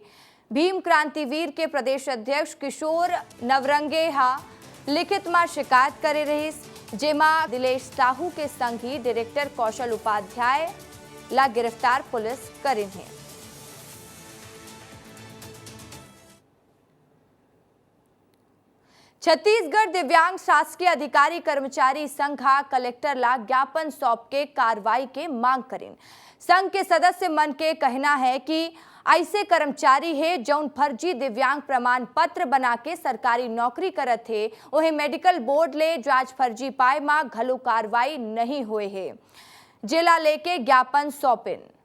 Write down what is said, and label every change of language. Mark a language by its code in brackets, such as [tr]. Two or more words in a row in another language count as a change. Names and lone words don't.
[hne] भीम क्रांतिवीर के प्रदेश अध्यक्ष किशोर नवरंगे लिखित में शिकायत करे रही, जेमा दिलेश साहू के संगी डायरेक्टर कौशल उपाध्याय ला गिरफ्तार पुलिस करी है। छत्तीसगढ़ दिव्यांग शासकीय अधिकारी कर्मचारी संघ कलेक्टर ला ज्ञापन सौंप के कार्रवाई के मांग करें। संघ के सदस्य मन के कहना है कि ऐसे कर्मचारी है जौन फर्जी दिव्यांग प्रमाण पत्र बना के सरकारी नौकरी करत है, वही [en] medical board [hne] ले जांच फर्जी पाए मा घलो कार्रवाई नहीं हुए है, जिला लेके ज्ञापन सौंपिन।